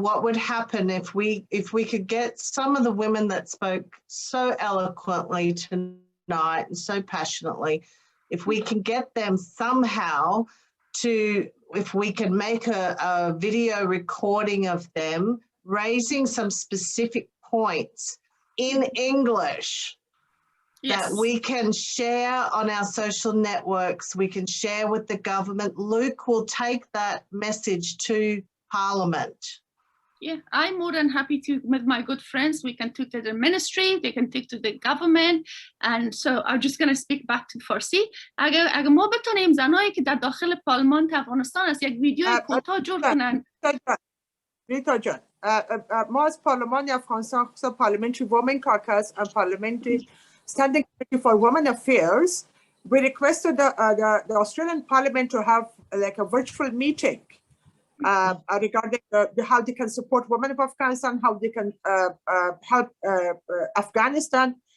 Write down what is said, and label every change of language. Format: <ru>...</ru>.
<en>What would happen if we could get some of the women that spoke so eloquently tonight and so passionately, if we can get them somehow to, if we can make a video recording of them raising some specific points in English, that we can share on our social networks, we can share with the government. Luke will take that message to Parliament. Yeah, I'm more than happy to, with my good friends, we can take to the ministry, they can take to the government. And so I'm just going to speak back to Farsi.</en> <fa>اگه ما بتونیم زنایی که در داخل پارلمان افغانستان از یک ویدیو کوتاه جور کنن. ریتا جان، ما از پارلمان افغانستان خصوصا پارلمنتری وومن کاکس</fa> <en>and parliamentary Standing Committee for Women Affairs, we requested the Australian Parliament to have like a virtual meeting regarding how they can support women of Afghanistan, how they can help Afghanistan.</en>